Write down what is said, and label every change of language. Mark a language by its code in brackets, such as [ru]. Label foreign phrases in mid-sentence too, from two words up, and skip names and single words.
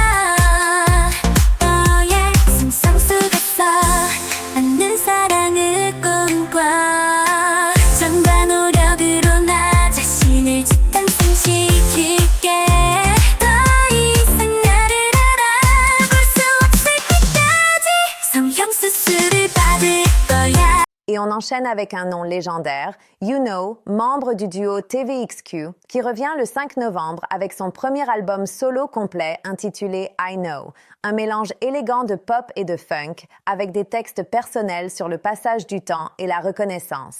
[ko] 상상 속에서 않는 사랑을 꿈꿔 정과 노력으로 나 자신을 재탄생시킬게 더 이상 나를 알아볼 수 없을 때까지 성형수술을 받을 거야. [fr] Et on enchaîne avec un nom légendaire, You-Know, membre du duo TVXQ, qui revient le 5 novembre avec son premier album solo complet intitulé I Know, un mélange élégant de pop et de funk, avec des textes personnels sur le passage du temps et la reconnaissance.